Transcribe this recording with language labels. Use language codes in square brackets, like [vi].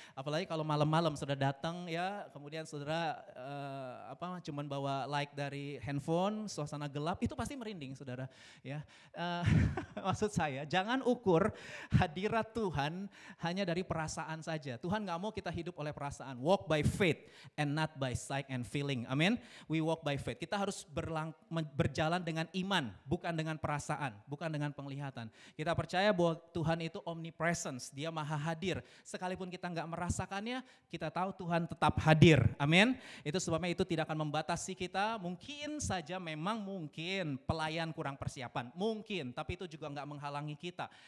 [id] Apalagi kalau malam-malam saudara datang ya, kemudian saudara cuman bawa light dari handphone, suasana gelap, itu pasti merinding saudara ya. Maksud saya jangan ukur hadirat Tuhan hanya dari perasaan saja. Tuhan gak mau kita hidup oleh perasaan. [en] Walk by faith and not by sight and feeling. Amin. We walk by faith. [id] Kita harus berjalan dengan iman, bukan dengan perasaan, bukan dengan penglihatan. Kita percaya bahwa Tuhan itu omnipresence, dia maha hadir. Sekalipun kita nggak merasakannya, kita tahu Tuhan tetap hadir. Amin. Itu sebabnya itu tidak akan membatasi kita. Mungkin saja memang mungkin pelayan kurang persiapan, mungkin, tapi itu juga nggak menghalangi kita.